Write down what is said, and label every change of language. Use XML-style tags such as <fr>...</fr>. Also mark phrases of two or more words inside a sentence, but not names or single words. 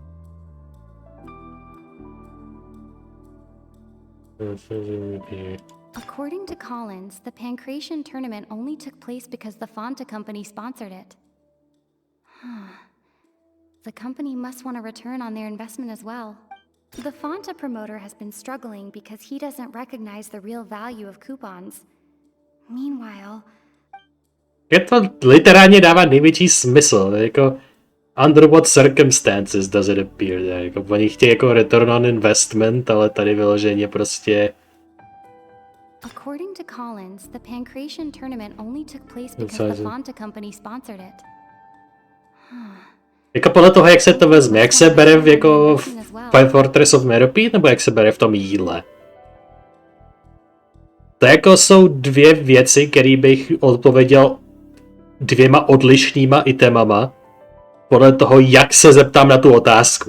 <en>According to Collins, the Pancration tournament only took place because the Fonta company sponsored it. The company must want a return on their investment as well. The Fonta promoter has been struggling because he doesn't recognize the real value of coupons. Meanwhile,</en> <cs>Je to literálně dává největší smysl, jako</cs> <en>under what circumstances does it appear,</en> <cs>jako oni chtějí jako</cs> <en>return on investment,</en> <cs>ale tady vyloženě prostě.</cs> <en>According to Collins, the Pancration tournament only took place because the Fonta company sponsored it.</en> <cs>Jako podle toho, jak se to vezme, jak se bere v jako v Fortress of Meropide, nebo jak se bere v tom jídle? To jako jsou 2 věci, které bych odpověděl 2 odlišnýma itemama podle toho, jak se zeptám na tu otázku.</cs>